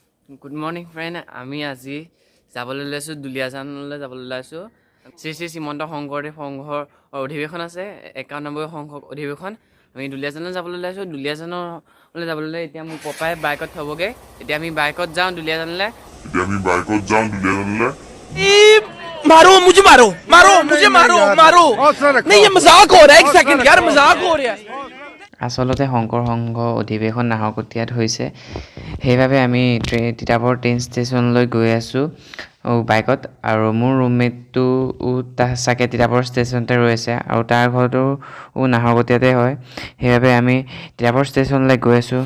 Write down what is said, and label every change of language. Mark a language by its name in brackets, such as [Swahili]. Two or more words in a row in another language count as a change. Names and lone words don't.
[English] Good morning, friend. [Assamese] আমি আজি যাবলৈ লৈছোঁ দুলীয়াজানলৈ যাবলৈ ওলাইছোঁ। শ্ৰী শ্ৰী শ্ৰীমন্ত শংকৰদেৱ সংঘৰ অধিৱেশন আছে, 51 সংঘ অধিৱেশন। আমি দুলীয়াজানলৈ যাবলৈ ওলাইছোঁ। দুলীয়াজানলৈ যাবলৈ এতিয়া মোৰ পপাই বাইকত থ'বগৈ। এতিয়া আমি বাইকত যাওঁ দুলীয়াজানলৈ। [Hindi] मारो मुझे मारो मारो मुझे मारो मारो नहीं ये मजाक हो रहा है एक सेकंड यार मजाक हो रहा है [Assamese] আচলতে শংকৰ সংঘ অধিৱেশন নাহৰকটীয়াত হৈছে, সেইবাবে আমি তিতাবৰ ট্ৰেইন ষ্টেচনলৈ গৈ আছোঁ বাইকত। আৰু মোৰ ৰুমমেটটো চাগে তিতাবৰ ষ্টেচনতে ৰৈ আছে আৰু তাৰ ঘৰটো নাহৰকটীয়াতে হয়, সেইবাবে আমি তিতাবৰ ষ্টেচনলৈ গৈ আছোঁ।